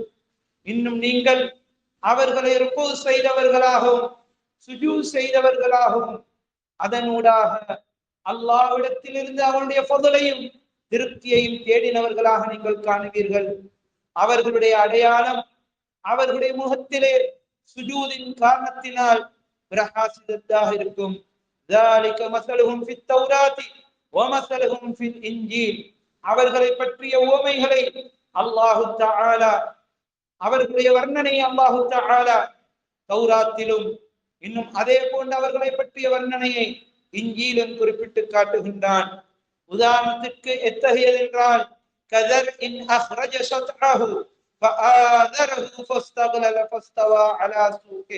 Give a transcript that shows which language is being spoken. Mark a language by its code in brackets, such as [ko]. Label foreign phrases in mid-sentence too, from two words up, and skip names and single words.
[ta] இன்னும் நீங்கள் அவர்களை ருக்கு செய்தவர்களாகவும் சுஜூத் செய்தவர்களாகவும் அதனூடாக அல்லாஹ்விடத்திலிருந்து அவனுடைய ஃபضலையும் திருப்தியையும் தேடினவர்களாக நீங்கள் காணுவீர்கள். அவர்களுடைய அடையாளம் அவர்களுடைய முகத்திலே சுஜூதின் காரணத்தினால் பிரகாசிதத்தாக இருக்கும். [ar] ذلك مثلهم في التوراة ومثلهم في الإنجيل. [ta] அவர்களை பற்றிய உவமைகளை அல்லாஹு தஆலா, அவர்களுடைய வர்ணனையை அல்லாஹு தஆலா தௌராத்திலும் இன்னும் அதே போன்ற அவர்களை பற்றிய வர்ணனையை இன்ஜீலும் குறிப்பிட்டு காட்டுகின்றான். உதாரணத்திற்கு எத்தகையது என்றால், [ar] كزرع أخرج شطأه فآزره فاستغلظ فاستوى على سوقه.